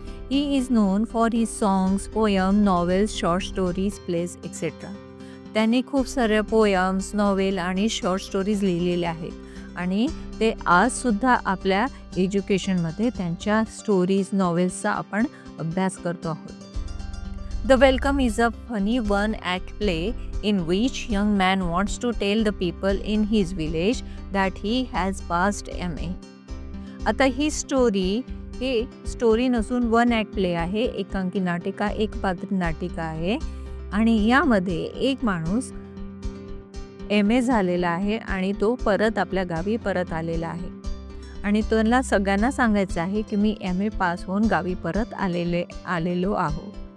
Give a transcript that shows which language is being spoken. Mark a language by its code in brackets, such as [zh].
[en] He is known for his songs, poem, novels, short stories, plays etcetera. [mr] त्यांनी खूप साऱ्या poems, novel आणि short stories लिहिलेल्या आहेत आणि ते आजसुद्धा आपल्या एज्युकेशनमध्ये त्यांच्या स्टोरीज, नॉवेल्सचा आपण अभ्यास करतो आहोत. [en] The welcome is a funny one act play in which young man wants to tell the people in his village that he has passed MA. [mr] आता ही स्टोरी नसून वन ॲक्ट प्ले आहे, एकांकी नाटिका, एक पात्र नाटिका आहे आणि यामध्ये एक माणूस MA झालेला आहे आणि तो परत आपल्या गावी परत आलेला आहे आणि त्यांना सगळ्यांना सांगायचं आहे की मी MA पास होऊन गावी परत आलेलो आहो.